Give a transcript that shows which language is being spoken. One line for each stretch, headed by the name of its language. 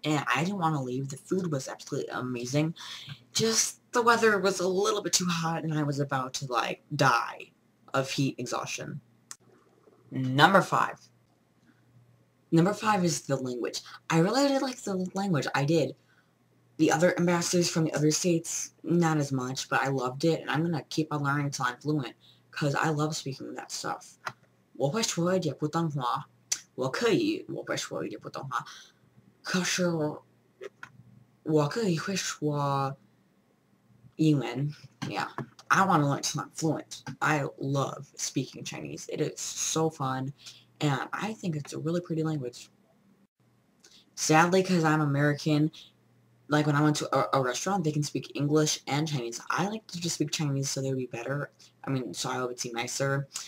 English: And I didn't want to leave. The food was absolutely amazing. Just the weather was a little bit too hot, and I was about to, like, die of heat exhaustion. Number 5. Number 5 is the language. I really did like the language. I did. The other ambassadors from the other states, not as much, but I loved it, and I'm going to keep on learning until I'm fluent, because I love speaking that stuff.
Chinese: 我会说一点普通话，我会说一点普通话，可是我可以会说英文.
English: Yeah, I want to learn till I'm fluent. I love speaking Chinese. It is so fun, and I think it's a really pretty language. Sadly, because I'm American, like when I went to a restaurant, they can speak English and Chinese. I like to just speak Chinese so they would be better. I mean, so I would seem nicer.